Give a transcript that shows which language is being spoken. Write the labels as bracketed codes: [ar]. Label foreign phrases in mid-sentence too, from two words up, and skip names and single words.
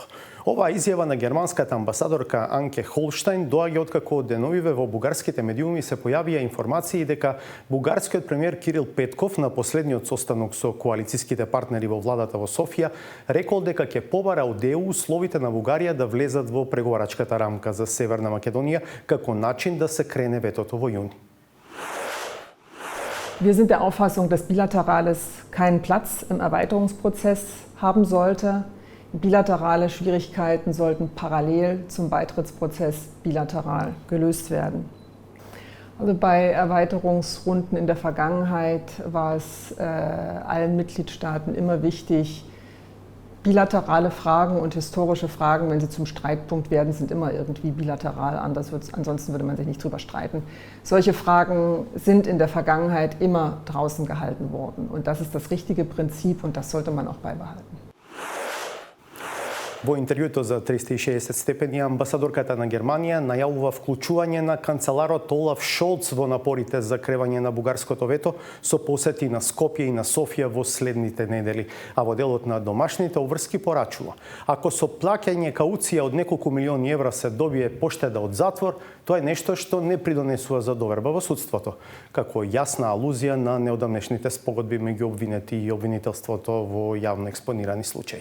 [mk] Оваа изјава на германската амбасадорка Анке Холштајн доаѓа откако деновиве во бугарските медиуми се појавија информации дека бугарскиот премиер Кирил Петков на последниот состанок со коалициските партнери во владата во Софија рекол дека ќе побара од ЕУ условите на Бугарија да влезат во преговарачката рамка за Северна Македонија како начин да се крене ветото во јуни. [de] Wir sind der Auffassung, dass Bilaterales keinen Platz im Erweiterungsprozess haben sollte. Bilaterale Schwierigkeiten sollten parallel zum Beitrittsprozess bilateral gelöst werden. Also bei Erweiterungsrunden in der Vergangenheit war es allen Mitgliedstaaten immer wichtig, bilaterale Fragen und historische Fragen, wenn sie zum Streitpunkt werden, sind immer irgendwie bilateral, ansonsten würde man sich nicht drüber streiten. Solche Fragen sind in der Vergangenheit immer draußen gehalten worden. Und das ist das richtige Prinzip und das sollte man auch beibehalten. [mk] Во интервјуто за 360 степени, амбасадорката на Германија најавува вклучување на канцеларот Олаф Шолц во напорите за кревање на бугарското вето со посети на Скопје и на Софија во следните недели, а во делот на домашните обврски порачува: ако со плаќање кауција од неколку милиони евра се добие поштеда од затвор, тоа е нешто што не придонесува за доверба во судството, како јасна алузија на неодамнешните спогодби меѓу обвинети и обвинителството во јавно експонирани случаи.